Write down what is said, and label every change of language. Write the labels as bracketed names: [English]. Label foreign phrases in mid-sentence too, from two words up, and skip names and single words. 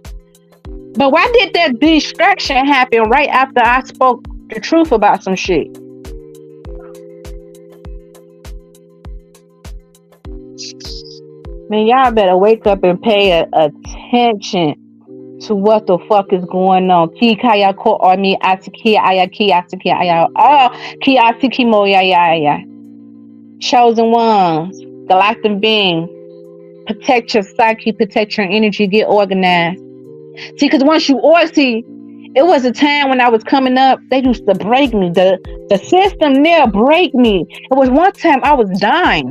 [English] But why did that distraction happen right after I spoke the truth about some shit? Man, y'all better wake up and pay attention to what the fuck is going on. Kikaya ko oni asiki ayaki asiki aya. Oh, ki asiki mo ya. Chosen ones, galactic beings. Protect your psyche, protect your energy, get organized. See, because once you see, it was a time when I was coming up, they used to break me. The system there break me. It was one time I was dying.